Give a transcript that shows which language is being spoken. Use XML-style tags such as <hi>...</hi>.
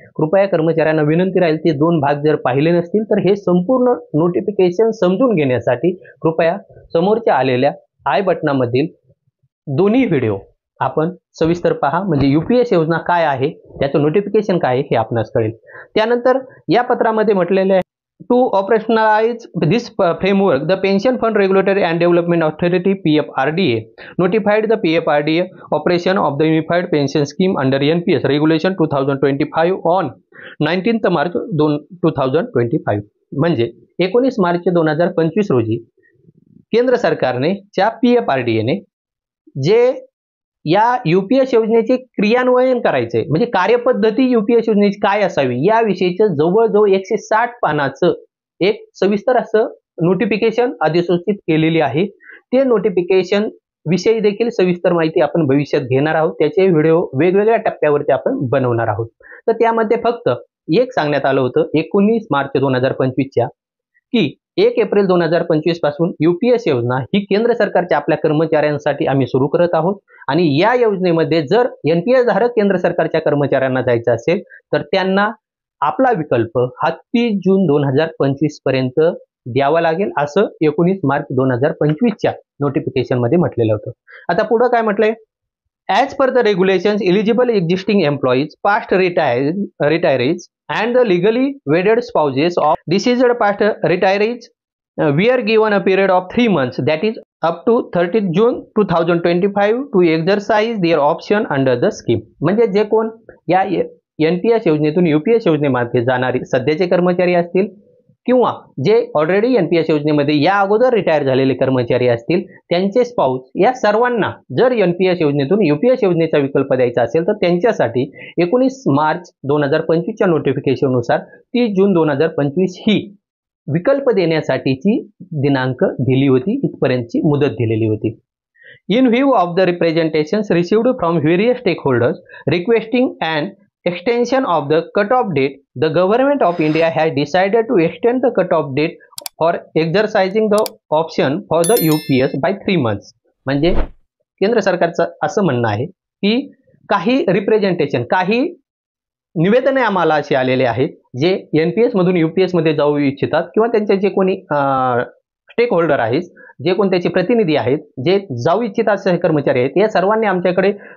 <mr>कृपया कर्मचाऱ्यांना विनंती राहील ते 2 भाग जर पाहिले नसतील तर हे संपूर्ण नोटिफिकेशन समजून घेण्यासाठी कृपया समोरच्या आलेल्या आय बटनामधील दोन्ही व्हिडिओ आपण सविस्तर पहा, म्हणजे UPS योजना काय आहे, त्याचं नोटिफिकेशन काय आहे हे आपणास कळेल। त्यानंतर या पत्रामध्ये म्हटलेले आहे</mr> <en>To operationalize this framework, the Pension Fund Regulatory and Development Authority PFRDA notified the PFRDA operation of the Unified Pension Scheme under NPS Regulation 2025 on 19th March 2025।</en> <mr>म्हणजे 19 मार्च 2025 रोजी केंद्र सरकारने च्या PFRDA जे या UPS योजनेचे क्रियान्वयन करायचे, म्हणजे कार्यपद्धती UPS योजनेची काय असावी याविषयीचं जवळजवळ 160 पानाचं एक सविस्तर असं नोटिफिकेशन अधिसूचित केलेली आहे। ते नोटिफिकेशन विषयी देखील सविस्तर माहिती आपण भविष्यात घेणार आहोत, त्याचे व्हिडिओ वेगवेगळ्या टप्प्यावरती आपण बनवणार आहोत। तर त्यामध्ये फक्त एक सांगण्यात आलं होतं 19 मार्च 2025च्या की 1 एप्रिल 2025 पासून UPS योजना ही केंद्र सरकारच्या आपल्या कर्मचाऱ्यांसाठी आम्ही सुरू करत आहोत आणि या योजनेमध्ये जर NPS धारक केंद्र सरकारच्या कर्मचाऱ्यांना जायचं असेल तर त्यांना आपला विकल्प हा 30 जून 2025 पर्यंत द्यावा लागेल, असं 19 मार्च 2025च्या नोटिफिकेशन मध्ये म्हटलेलं होतं। आता पुढे काय म्हटलंय</mr> <en>As per the regulations, eligible existing employees, past retirees, and the legally wedded spouses of deceased past retirees were given a period of 3 months, that is up to 30th June 2025 to exercise their option under the scheme.</en> <mr>म्हणजे जे कोण या NPS योजनेतून UPS योजनेमध्ये जाणारे सध्याचे कर्मचारी असतील किंवा जे ऑलरेडी NPS योजनेमध्ये या अगोदर रिटायर झालेले कर्मचारी असतील, त्यांचे स्पाउस, या सर्वांना जर NPS योजनेतून UPS योजनेचा विकल्प द्यायचा असेल तर त्यांच्यासाठी 19 मार्च 2025 च्या नोटिफिकेशननुसार 30 जून 2025 ही विकल्प देण्यासाठीची दिनांक दिली होती, इथपर्यंतची मुदत दिलेली होती.</mr> <en>In view of the representations received from various stakeholders requesting an extension of the cut-off date, the Government of India has decided to extend the cut-off date for exercising the option for the UPS by 3 months.</en> <mr>म्हणजे केंद्र सरकारचं असं म्हणणं आहे की काही representation, काही निवेदने आम्हाला असे आलेले आहेत जे NPS मधून UPS मध्ये जाऊ इच्छितात किंवा त्यांचे जे कोणी स्टेक होल्डर आहेत, जे कोण त्याचे प्रतिनिधी आहेत, जे जाऊ इच्छितात असे कर्मचारी आहेत, या सर्वांनी आमच्याकडे</mr>